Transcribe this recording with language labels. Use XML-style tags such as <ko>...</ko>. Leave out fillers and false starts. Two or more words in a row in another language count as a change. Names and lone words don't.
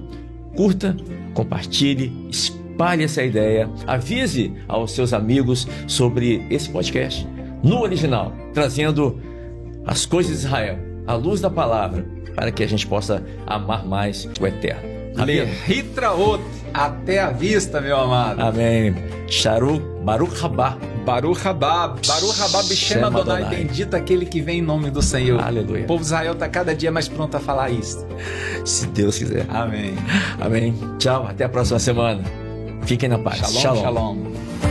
<pt>Curta, compartilhe, espalhe essa ideia, avise aos seus amigos sobre esse podcast no original, trazendo as coisas de Israel, à luz da palavra, para que a gente possa amar mais o Eterno. Lehitraot, até a vista, meu amado. Amém.</pt> <he>שרו, ברוך רבה. ברוך רבה, ברוך רבה, בשם אדוני,</he> <pt>bendito aquele que vem em nome do Senhor. Aleluia. O povo de Israel está cada dia mais pronto a falar isso. Se Deus quiser. Amém. Amém. Tchau, até a próxima semana. Fiquem na paz.</pt> <he>שלום, שלום.</he>